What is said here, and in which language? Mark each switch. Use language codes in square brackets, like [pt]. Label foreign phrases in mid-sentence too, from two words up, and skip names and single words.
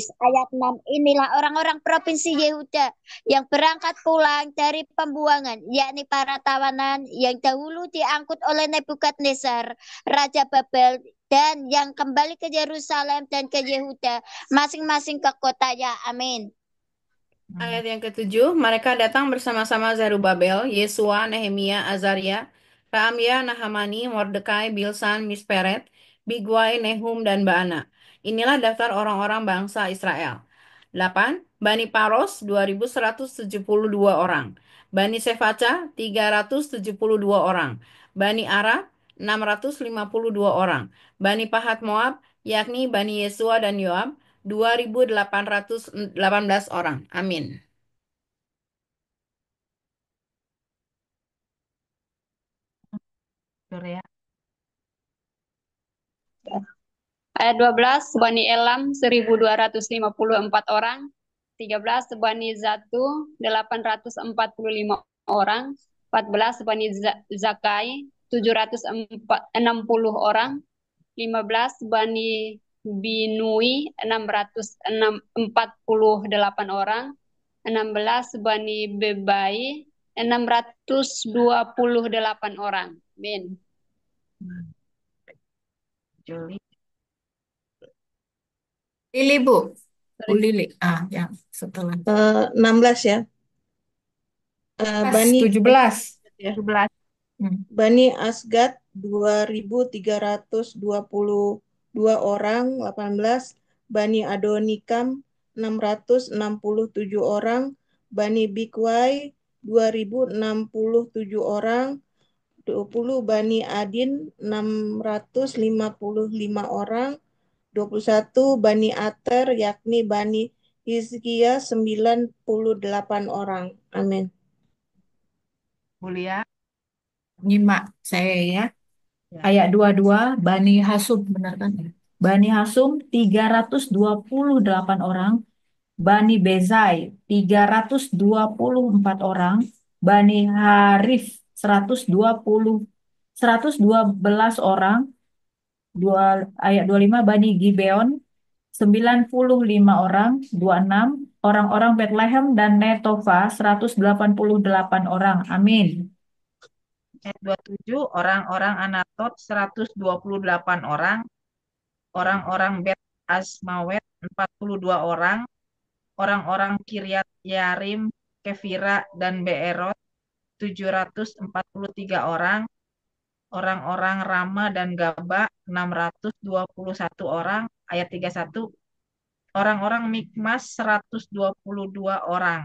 [id] Ayat 6, inilah orang-orang provinsi Yehuda yang berangkat pulang dari pembuangan, yakni para tawanan yang dahulu diangkut oleh Nebukadnezar, Raja Babel, dan yang kembali ke Yerusalem dan ke Yehuda, masing-masing ke kotanya. Amin. Ayat yang ketujuh, mereka datang bersama-sama Zerubabel, Yesua, Nehemia, Azaria, Raamya, Nahamani, Mordekai, Bilsan, Misperet, Bigwai, Nehum, dan Baana. Inilah daftar orang-orang bangsa Israel. 8. Bani Paros, 2.172 orang. Bani Sefaca, 372 orang. Bani Ara, 652 orang. Bani Pahat Moab, yakni Bani Yesua dan Yoab, 2.818 orang. Amin. Surya. Ayat 12, Bani Elam 1.254 orang. 13, Bani Zatu 845 orang. 14, Bani Zakai 760 orang. 15, Bani Binui 648 orang. 16, Bani Bebai 628 orang. Amin. Juli. Lili, Bu. Bu Lili. Ya, setelah. 16 ya. Bani 17. ya. 17. Bani Asgad 2.322 orang. 18. Bani Adonikam 667 orang. Bani Bikwai 2.067 orang. 20 Bani Adin 655 orang. 21 Bani Ater, yakni Bani Hizkia 98 orang. Amin. Mulia. Nyimak saya ya. Ayat 22, Bani Hasum, benar kan? Bani Hasum 328 orang. Bani Bezai 324 orang. Bani Harif 112 orang. Ayat 25, Bani Gibeon 95 orang. 26, orang-orang Bethlehem dan Netofa 188 orang. Amin. Ayat 27, orang-orang Anatot 128 orang, orang-orang Bet Asmawet 42 orang, orang-orang Kiryat Yarim, Kefira, dan Beerot 743 orang, orang-orang Rama dan Gaba 621 orang, ayat 31, orang-orang Mikmas 122 orang.